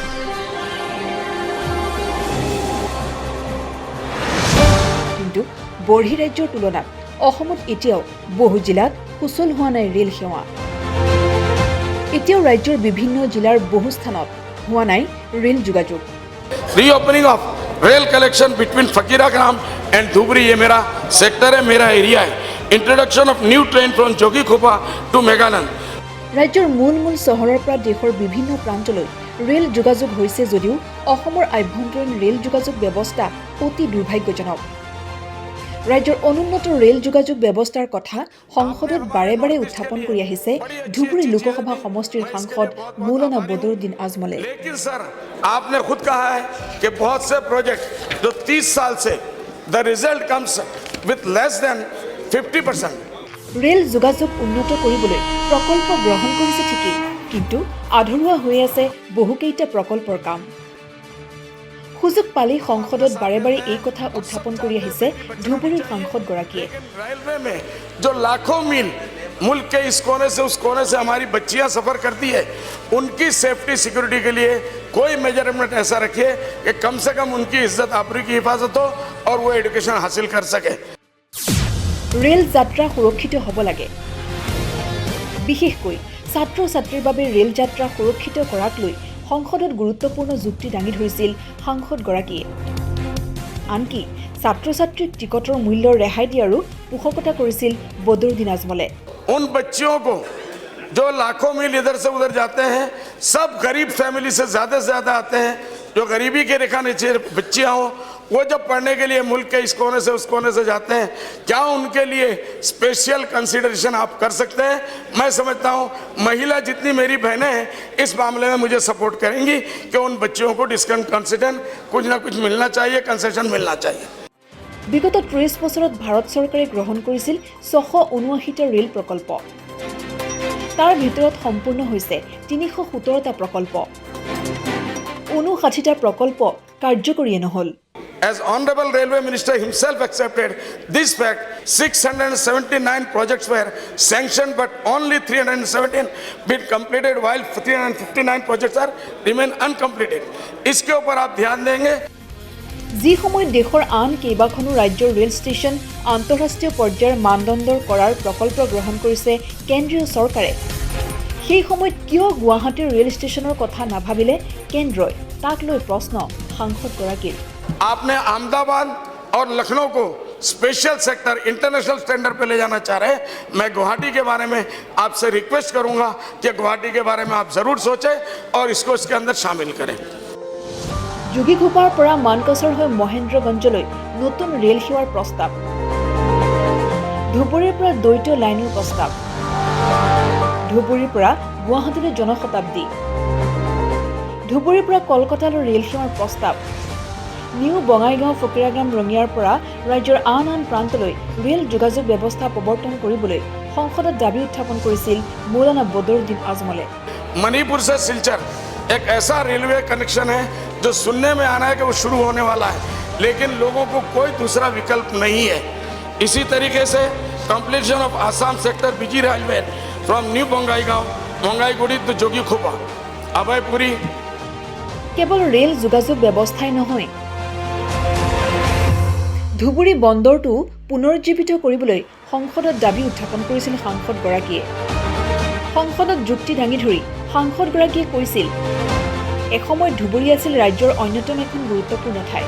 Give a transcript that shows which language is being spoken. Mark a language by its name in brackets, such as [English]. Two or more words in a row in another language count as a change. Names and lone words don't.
[Assamese] কিন্তু বৰ্হি ৰাজ্যৰ তুলনাত অসমত এতিয়াও বহু জিলাত সুচল হোৱা নাই ৰেল সেৱা। এতিয়াও ৰাজ্যৰ বিভিন্ন জিলাৰ বহু স্থানত হোৱা নাই ৰেল যোগাযোগ। [English] Reopening of rail collection between Fakira Gram and Dhubri, [Hindi] ये मेरा सेक्टर है, मेरा एरिया है। [English] Introduction of new train from Jogighopa to Meghanand. [Assamese] ৰাজ্যৰ মূল চহৰৰ পৰা দেশৰ বিভিন্ন প্ৰান্তলৈ ৰেল যোগাযোগ হৈছে যদিও অসমৰ আভ্যন্তৰীণ ৰেল যোগাযোগ ব্যৱস্থা অতি দুৰ্ভাগ্যজনক। ৰাজ্যৰ অনুন্নত ৰেল যোগাযোগ ব্যৱস্থাৰ কথা সংসদত বাৰে বাৰে উত্থাপন কৰি আহিছে ধুবুৰী লোকসভা সমষ্টিৰ সাংসদ মৌলানা বদৰুদ্দিন আজমলে। [Hindi] लेकिन सर आपने खुद कहा है कि बहुत से प्रोजेक्ट जो 30 साल से [English] the result comes with less than [Hindi] 50%। [Assamese] ৰেল যোগাযোগ উন্নত কৰিবলৈ প্ৰকল্প গ্ৰহণ কৰিছে ঠিকেই, কিন্তু আধৰুৱা হৈ আছে বহুকেইটা প্ৰকল্পৰ কাম। সুযোগ পালেই সংসদত বাৰে বাৰে এই কথা উত্থাপন কৰি আহিছে ধুবুৰীৰ সাংসদগৰাকীয়ে। [Hindi] रेलवे में जो लाखों मील मुल्क के इस कोने से उस कोने से हमारी बच्चियां सफर करती है, उनकी [English] safety security [Hindi] के लिए कोई मेजरमेंट ऐसा रखिए कि कम से कम उनकी इज्जत आबरू की हिफाजत हो और वो एजुकेशन हासिल कर सके। [Assamese] ৰেল যাত্ৰা সুৰক্ষিত হ'ব লাগে। বিশেষকৈ ছাত্ৰ ছাত্ৰীৰ বাবে ৰেল যাত্ৰা সুৰক্ষিত কৰাক লৈ সংসদত গুৰুত্বপূৰ্ণ যুক্তি দাঙি ধৰিছিল সাংসদগৰাকীয়ে। আনকি ছাত্ৰ ছাত্ৰীক টিকটৰ মূল্যৰ ৰেহাই দিয়াৰো পোষকতা কৰিছিল বদৰুদ্দিন আজমলে। [Hindi] उन बच्चियों को जो लाखों मील इधर से उधर जाते हैं, सब गरीब फैमिली से ज़्यादा आते हैं। जो गरीबी के रेखा नीचे बच्चियाँ हों, वो जब पढ़ने के लिए मुल्क के इस कोने से उस कोने से जाते हैं, क्या उनके लिए [English] special consideration [Hindi] आप कर सकते हैं? मैं समझता हूँ महिला जितनी मेरी बहनें हैं इस मामले में मुझे सपोर्ट करेंगी कि उन बच्चियों को [English] discount concession [Hindi] कुछ ना कुछ मिलना चाहिए, कंसेशन मिलना चाहिए। [Assamese] বিগত 30 বছৰত ভাৰত চৰকাৰে গ্ৰহণ কৰিছিল 679টা ৰেল প্ৰকল্প। তাৰ ভিতৰত সম্পূৰ্ণ হৈছে 317টা প্ৰকল্প। 59টা প্ৰকল্প কাৰ্যকৰীয়ে নহল। [English] As Honorable Railway Minister himself accepted this fact, 679 projects were sanctioned, but only 317 been completed, while 359 projects are remain uncompleted. [Hindi] इसके ऊपर आप ध्यान देंगे। [Assamese] যি সময়ত দেশৰ আন কেইবাখনো ৰাজ্যৰ ৰেল ষ্টেচন আন্তঃৰাষ্ট্ৰীয় পৰ্যায়ৰ মানদণ্ডৰ কৰাৰ প্ৰকল্প গ্ৰহণ কৰিছে কেন্দ্ৰীয় চৰকাৰে, সেই সময়ত কিয় গুৱাহাটীৰ ৰেল ষ্টেচনৰ কথা নাভাবিলে কেন্দ্ৰই? তাক লৈ প্ৰশ্ন সাংসদগৰাকীৰ। [Hindi] आपने अहमदाबाद और लखनऊ को [English] special sector international standard [Hindi] पे ले जाना चाह रहे हैं। मैं गुवाहाटी के बारे में आपसे रिक्वेस्ट करूंगा कि गुवाहाटी के बारे में आप जरूर सोचें और इसको इसके अंदर शामिल करें। [Assamese] যোগীঘোপাৰ পৰা মানকাছৰ হৈ মহেন্দ্ৰগঞ্জলৈ নতুন ৰেল সেৱাৰ প্ৰস্তাৱ, ধুবুৰীৰ পৰা দ্বৈত লাইনৰ প্ৰস্তাৱ, ধুবুৰীৰ পৰা গুৱাহাটীলৈ জনশতাব্দী, ধুবুৰীৰ পৰা কলকাতালৈ ৰেল সেৱাৰ প্ৰস্তাৱ, নিউ বঙাইগাঁও ফকীৰাগাম ৰঙিয়াৰ পৰা ৰাজ্যৰ আন প্ৰান্তলৈ ৰেল যোগাযোগ ব্যৱস্থা প্ৰৱৰ্তন কৰিবলৈ সংসদত দাবী উত্থাপন কৰিছিল মৌলানা বদৰুদ্দিন আজমলে। [Hindi] मणिपुर से सिलचर एक ऐसा रेलवे कनेक्शन है जो सुनने में आ रहा है कि वो शुरू होने वाला है, लेकिन लोगों को कोई दूसरा विकल्प नहीं है। इसी तरीके से [English] completion of Assam sector BG railway from New Bongaigaon, Bongaiguri to Jogighopa, Abhayapuri. [Assamese] কেৱল ৰেল যোগাযোগ ব্যৱস্থাই নহয়, ধুবুৰী বন্দৰটো পুনৰুজ্জীৱিত কৰিবলৈ সংসদত দাবী উত্থাপন কৰিছিল সাংসদগৰাকীয়ে। সংসদত যুক্তি দাঙি ধৰি সাংসদগৰাকীয়ে কৈছিল, এসময়ত ধুবুৰী আছিল ৰাজ্যৰ অন্যতম এখন গুৰুত্বপূৰ্ণ ঠাই।